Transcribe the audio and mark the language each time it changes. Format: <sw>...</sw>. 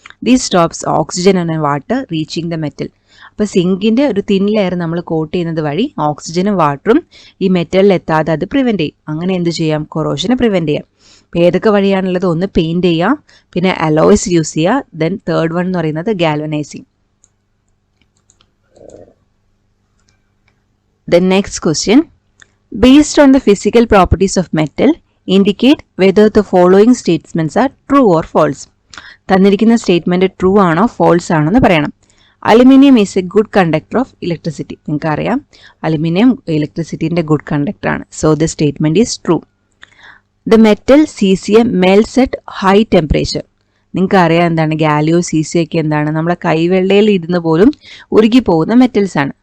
<en>This stops oxygen and water reaching the metal.</en> <ml>അപ്പോൾ സിങ്കിന്റെ ഒരു thin layer നമ്മൾ coat ചെയ്യുന്നത് വഴി ഓക്സിജനും വാട്ടറും ഈ മെറ്റലിൽ എത്താതെ അത് പ്രിവെന്റ് ചെയ്യും. അങ്ങനെ എന്ത് ചെയ്യാം, കൊറോഷനെ പ്രിവെന്റ് ചെയ്യാം. അപ്പോൾ ഏതൊക്കെ വഴിയാണുള്ളത്, ഒന്ന് പെയിന്റ് ചെയ്യുക, പിന്നെ അലോയ്സ് യൂസ് ചെയ്യുക,</ml> <en>then third one</en> <ml>എന്ന് പറയുന്നത് ഗാൽവനൈസിങ്.</ml> <en>The next question, based on the physical properties of metal, indicate whether the following statements are true or false.</en> <ml>തന്നിരിക്കുന്ന സ്റ്റേറ്റ്മെന്റ് ട്രൂ ആണോ ഫോൾസ് ആണോ എന്ന് പറയണം.</ml> <en>Aluminium is a good conductor of electricity.</en> <ml>നിങ്ങൾക്കറിയാം aluminium ഇലക്ട്രിസിറ്റിന്റെ good conductor ആണ്.</ml> <en>So the statement is true. The metal caesium melts at high temperature.</en> <ml>നിങ്ങൾക്ക് അറിയാം എന്താണ് ഗാലിയോ സീസിയോ ഒക്കെ എന്താണ് നമ്മളെ കൈവെള്ളയിൽ ഇരുന്ന് പോലും ഉരുകി പോകുന്ന മെറ്റൽസ് ആണ്.</ml>